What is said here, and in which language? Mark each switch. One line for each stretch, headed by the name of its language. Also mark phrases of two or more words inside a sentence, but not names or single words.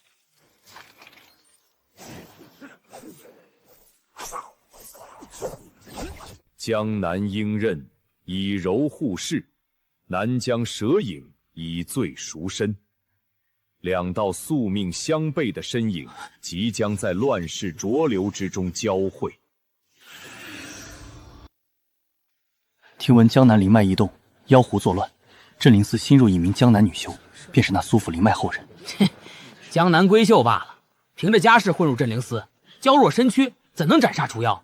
Chinese: 江南鹰刃以柔护世，南疆蛇影以罪赎身。2道宿命相悖的身影，即将在乱世浊流之中交匯。听聞江南靈脈異動，妖狐作亂，鎮靈司新入一名江南女修，便是那蘇府靈脈後人。江南閨秀罷了，憑着家世混入鎮靈司，嬌弱身軀，怎能斬殺除妖？